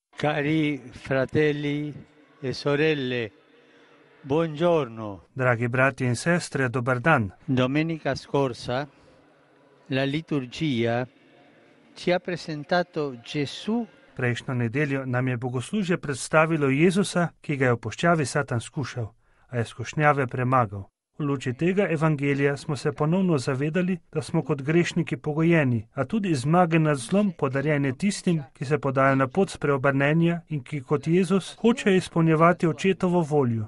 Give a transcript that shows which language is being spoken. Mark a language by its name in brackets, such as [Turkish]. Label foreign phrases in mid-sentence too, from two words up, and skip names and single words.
[Italian] Cari fratelli e sorelle, buongiorno. [Slovenian] Dragi brati in sestre, dobar dan. [Italian] Domenica scorsa la liturgia ci ha presentato Gesù. [Slovenian] Prejšnjo nedeljo nam je bogoslužje predstavilo Jezusa, ki ga je v puščavi Satan skušal, a je skušnjave premagal. V luči tega evangelija smo se ponovno zavedali, da smo kot grešniki pogojeni, a tudi zmage nad zlom podarjene tistim, ki se podajo na pot spreobrnenja in ki kot Jezus hočejo izpolnjevati očetovo voljo.